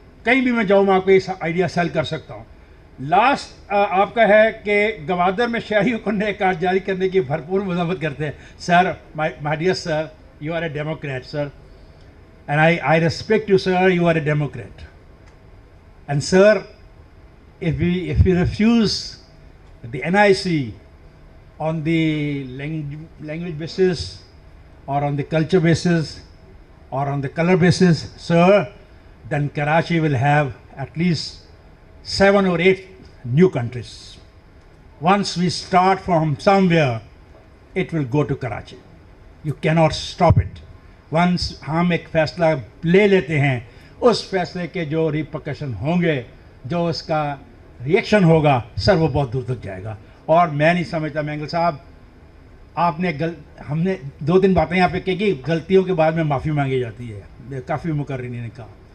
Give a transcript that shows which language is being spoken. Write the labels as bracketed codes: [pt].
[ur] کہیں بھی میں جاؤں میں آپ کو اس آئیڈیا سیل کر سکتا ہوں. لاسٹ آپ کا ہے کہ گوادر میں شہریوں کو نئے کارڈ جاری کرنے کی بھرپور مذمت کرتے ہیں. [en] Sir, my dear sir, you are a democrat sir, and I respect you sir, you are a Democrat. And sir, if we refuse the NIC on the language basis or on the culture basis or on the color basis, sir, then Karachi will have at least 7 or 8 new countries. Once we start from somewhere, it will go to Karachi. You cannot stop it. [ur] Once ہم ایک فیصلہ لے لیتے ہیں, اس فیصلے کے جو repercussion ہوں گے, جو اس کا ریئیکشن ہوگا, سر وہ بہت دور تک جائے گا. اور میں نہیں سمجھتا مینگل صاحب, آپ نے ہم نے 2-3 باتیں یہاں پہ کہی کہ غلطیوں کے بعد میں معافی مانگی جاتی ہے, کافی مقررین نے کہا.